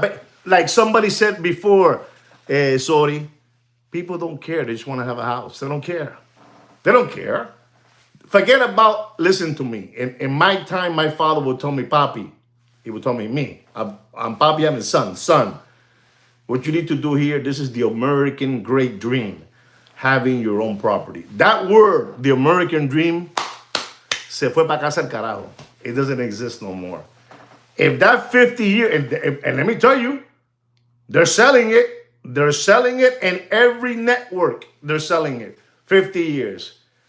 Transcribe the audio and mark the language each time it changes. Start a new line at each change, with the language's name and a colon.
English: But like somebody said before, sorry, people don't care. They just want to have a house. They don't care. They don't care. Forget about, listen to me. In my time, my father would tell me, Papi. He would tell me. I'm Papi, I'm his son. Son, what you need to do here, this is the American great dream. Having your own property. That word, the American dream,
Spanish: se fue pa' casa el carajo.
English: It doesn't exist no more. If that 50 years, and let me tell you, they're selling it. They're selling it in every network. They're selling it. 50 years.